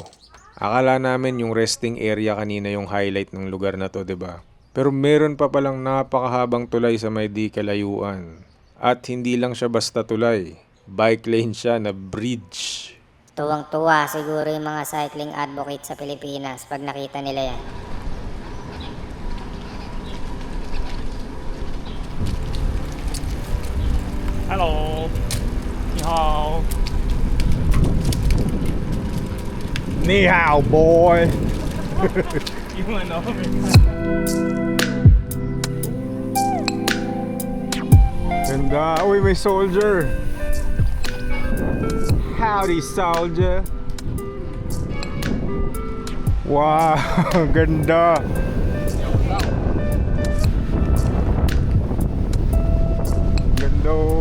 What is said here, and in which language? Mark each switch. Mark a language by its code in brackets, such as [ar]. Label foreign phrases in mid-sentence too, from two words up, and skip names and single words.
[tl] Akala namin yung resting area kanina yung highlight ng lugar na to, 'di ba? Pero meron pa palang napakahabang tulay sa may di kalayuan. At hindi lang siya basta tulay. [en] Bike lane [tl] siya na bridge. Tuwang-tuwa siguro yung mga [en] cycling advocate [tl] sa Pilipinas pag nakita nila yan. [zh] Hello，你好。你好, boy! 英文哦。 [tl] Ganda. Uy, may soldier. [en] Howdy, soldier. [tl] Wow, ganda. Ganda oh.